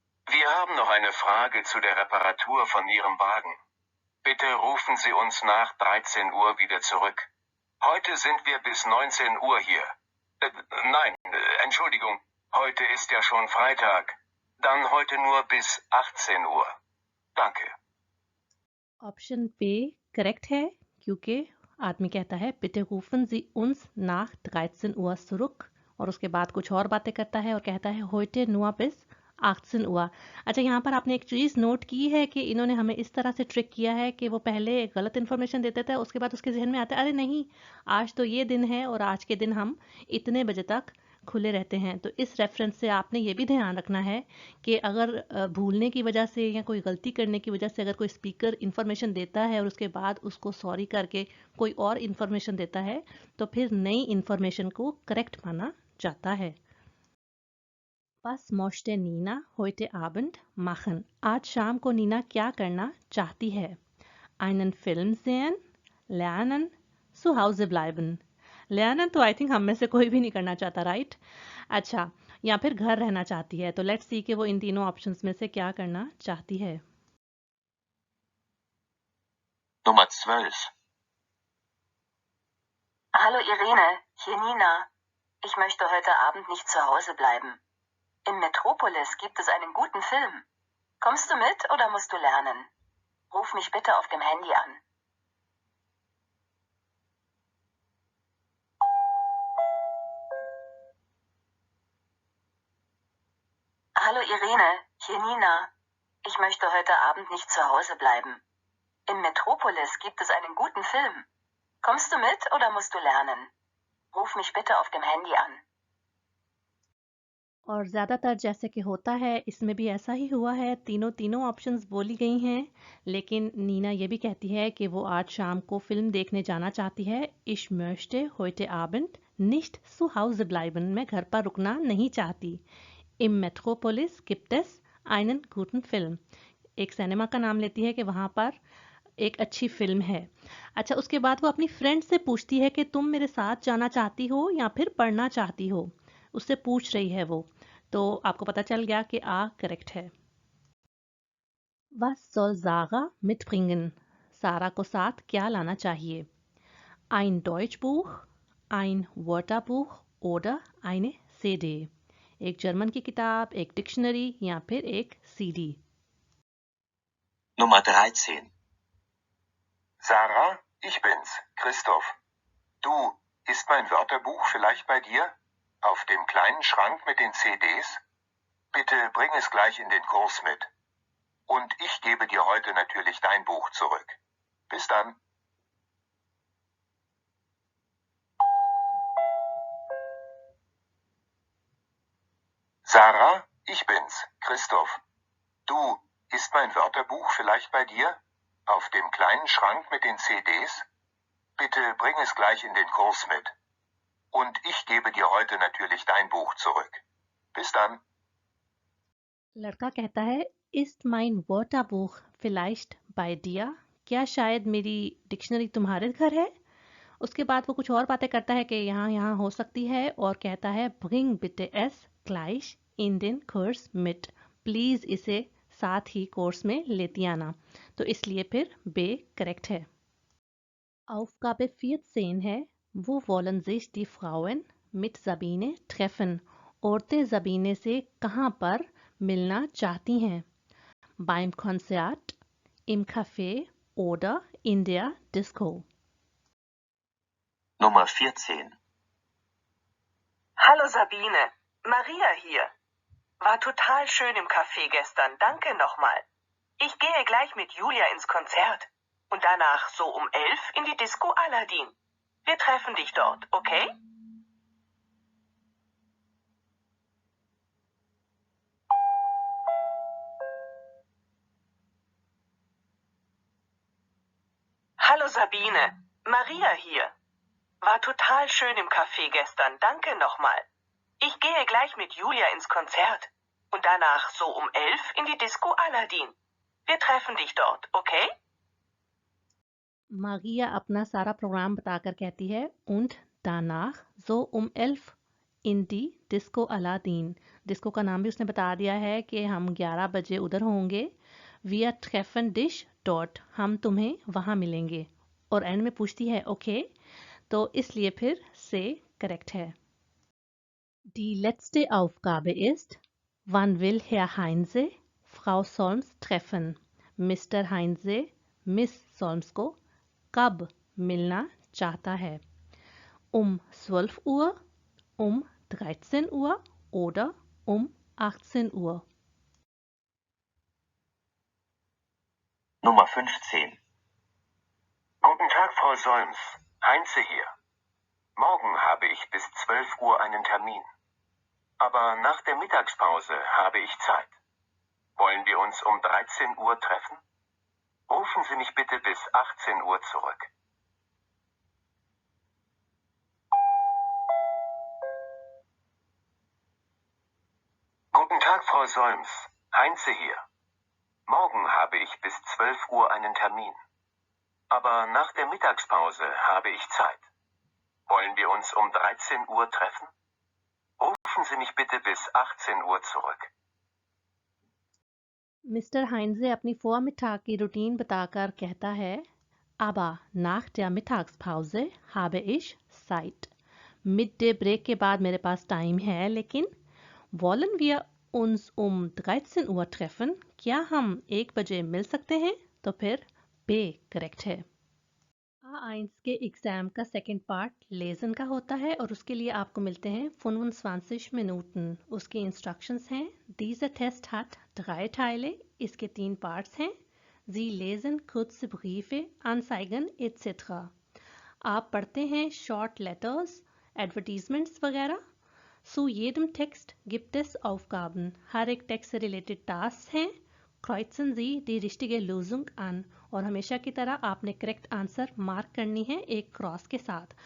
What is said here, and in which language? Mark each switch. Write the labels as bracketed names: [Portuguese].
[German] Wir haben noch eine Frage zu der Reparatur von Ihrem Wagen. Bitte rufen Sie uns nach 13 Uhr wieder zurück. Heute sind wir bis 19 Uhr hier. Nein, Entschuldigung, heute ist ja schon Freitag. Dann heute nur bis 18 Uhr. Danke. [Hindi] Option पे correct है क्योंकि आदमी कहता है [German] बिtte rufen Sie uns nach 13 Uhr zurück [Hindi] और उसके बाद कुछ और बातें करता है और कहता है [German] heute nur bis 18 Uhr। [Hindi] अच्छा, यहाँ पर आपने एक चीज़ नोट की है कि इन्होंने हमें इस तरह से ट्रिक किया है कि वो पहले गलत इन्फॉर्मेशन देते थे, उसके बाद उसके जहन में आता है अरे नहीं, आज तो ये दिन है और आज के दिन हम इतने बजे तक खुले रहते हैं। तो इस रेफरेंस से आपने ये भी ध्यान रखना है कि अगर भूलने की वजह से या कोई गलती करने की वजह से अगर कोई स्पीकर इन्फॉर्मेशन देता है और उसके बाद उसको सॉरी करके कोई और इन्फॉर्मेशन देता है तो फिर नई इन्फॉर्मेशन को करेक्ट माना जाता है। [German] Was möchte Nina heute Abend machen? [Hindi] आज शाम को नीना क्या करना चाहती है? [German] Einen Film sehen, lernen, zu Hause bleiben। [Hindi] lernen तो आई थिंक हम में से कोई भी नहीं करना चाहता, राइट? अच्छा, या फिर घर रहना चाहती है। तो लेट्स सी कि वो इन तीनों ऑप्शंस में से क्या करना चाहती है। [German] Nummer 12. Hallo Irene, hier Nina. Ich möchte heute Abend nicht zu Hause bleiben. Im Metropolis gibt es einen guten Film. Kommst du mit oder musst du lernen? Ruf mich bitte auf dem Handy an. Hallo Irene, hier Nina. Ich möchte heute Abend nicht zu Hause bleiben. Im Metropolis gibt es einen guten Film. Kommst du mit oder musst du lernen? Ruf mich bitte auf dem Handy an. [Hindi] और ज़्यादातर जैसे कि होता है इसमें भी ऐसा ही हुआ है, तीनों ऑप्शंस बोली गई हैं, लेकिन नीना ये भी कहती है कि वो आज शाम को फिल्म देखने जाना चाहती है। [German] Ich möchte heute Abend nicht zu Hause bleiben, [Hindi] मैं घर पर रुकना नहीं चाहती। [German] Im Metropolis gibt es einen guten Film, [Hindi] एक सिनेमा का नाम लेती है कि वहाँ पर एक अच्छी फिल्म है। अच्छा, उसके बाद वो अपनी फ्रेंड से पूछती है कि तुम मेरे साथ जाना चाहती हो या फिर पढ़ना चाहती हो, उससे पूछ रही है वो। तो आपको पता चल गया कि आ करेक्ट है। [German] Was soll Sarah mitbringen? [Hindi] सारा को साथ क्या लाना चाहिए? [German] Ein Deutschbuch, ein Wörterbuch oder eine CD? [Hindi] एक जर्मन की किताब, एक डिक्शनरी या फिर एक CD? [German] Nummer 13. Sarah, ich bin's, Christoph. Du, ist mein Wörterbuch vielleicht bei dir? Auf dem kleinen Schrank mit den CDs? Bitte bring es gleich in den Kurs mit. Und ich gebe dir heute natürlich dein Buch zurück. Bis dann. Sarah, ich bin's, Christoph. Du, ist mein Wörterbuch vielleicht bei dir? Auf dem kleinen Schrank mit den CDs? Bitte bring es gleich in den Kurs mit. Und ich gebe dir heute natürlich dein Buch zurück. Bis dann. [Hindi] लड़का कहता है [German] Ist mein Wörterbuch vielleicht bei dir? [Hindi] क्या शायद मेरी dictionary तुम्हारे घर है? उसके बाद वो कुछ और बातें करता है कि यहाँ हो सकती है और कहता है [German] Bring bitte es gleich in den Kurs mit। [Hindi] Please इसे साथ ही कोर्स में लेती आना। तो इसलिए फिर बे करेक्ट है। [German] Aufgabe 14 है Wo wollen sich die Frauen mit Sabine treffen? [Hindi] औरतें ज़बीने से कहाँ पर मिलना चाहती हैं? [German] Beim Konzert, im Café oder in der Disco? Nummer 14. Hallo Sabine, Maria hier. War total schön im Café gestern, danke nochmal. Ich gehe gleich mit Julia ins Konzert und danach so um 11 in die Disco Aladdin. Wir treffen dich dort, okay? Hallo Sabine, Maria hier. War total schön im Café gestern, danke nochmal. Ich gehe gleich mit Julia ins Konzert und danach so um 11 in die Disco Aladdin. Wir treffen dich dort, okay? [Hindi] Maria अपना सारा programme बताकर कहती है [German] und danach so um 11 [Hindi] इन दी disco Aladdin. Disco का नाम भी उसने बता दिया है कि हम 11 बजे उधर होंगे। [German] Wir treffen dich dort, [Hindi] हम तुम्हें वहाँ मिलेंगे। और एंड में पूछती है ओके, तो इसलिए फिर से करेक्ट है। [German] Die letzte Aufgabe ist, wann will Herr Heinze Frau Solms treffen? [Hindi] Mr. Heinze Miss Solms को कब मिलना चाहता है? [German] 12 Uhr, 13 Uhr oder 18 Uhr? Nummer 15. Guten Tag, Frau Solms. Heinze hier. Morgen habe ich bis 12 Uhr einen Termin. Aber nach der Mittagspause habe ich Zeit. Wollen wir uns um 13 Uhr treffen? Rufen Sie mich bitte bis 18 Uhr zurück. Guten Tag, Frau Solms. Heinze hier. Morgen habe ich bis 12 Uhr einen Termin. Aber nach der Mittagspause habe ich Zeit. Wollen wir uns um 13 Uhr treffen? Rufen Sie mich bitte bis 18 Uhr zurück. [Hindi] Mister हाइंजे अपनी Vormittag की routine बताकर कहता है, [German] aber nach der Mittagspause habe ich Zeit. [Hindi] Mid day break के बाद मेरे पास time है, लेकिन [German] wollen wir uns um 13 Uhr treffen? [Hindi] क्या हम 1 बजे मिल सकते हैं? तो फिर B करेक्ट है। A1 के एग्जाम का सेकंड पार्ट लेसन का होता है और उसके लिए आपको मिलते हैं 25 Minuten। उसके इंस्ट्रक्शंस हैं, [German] Dieser Test hat 3 Teile, [Hindi] इसके 3 पार्ट्स हैं। [German] Sie lesen kurze Briefe, Anzeigen etc. [Hindi] आप पढ़ते हैं शॉर्ट लेटर्स, एडवर्टीजमेंट्स वगैरह। [German] Zu jedem Text gibt es Aufgaben, [Hindi] हर एक टेक्स्ट से रिलेटेड टास्क हैं। [German] Kreuzen Sie die richtige Lösung an, [Hindi] और हमेशा की तरह आपने करेक्ट आंसर मार्क करनी है एक क्रॉस के साथ।